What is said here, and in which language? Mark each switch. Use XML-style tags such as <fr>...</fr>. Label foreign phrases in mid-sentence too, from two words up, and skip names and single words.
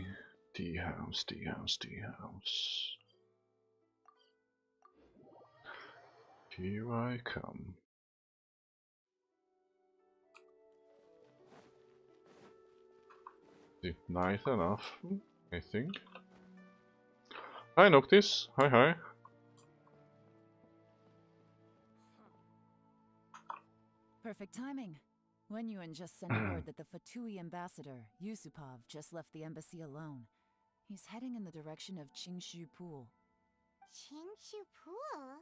<en>Tea house, tea house, tea house. Here I come. Is it nice enough? I think. Hi Noctis. Hi hi. Perfect timing. Wenyuan just sent word that the Fatui ambassador, Yusupov, just left the embassy alone. He's heading in the direction of Qingshu Pool. Qingshu Pool?</en>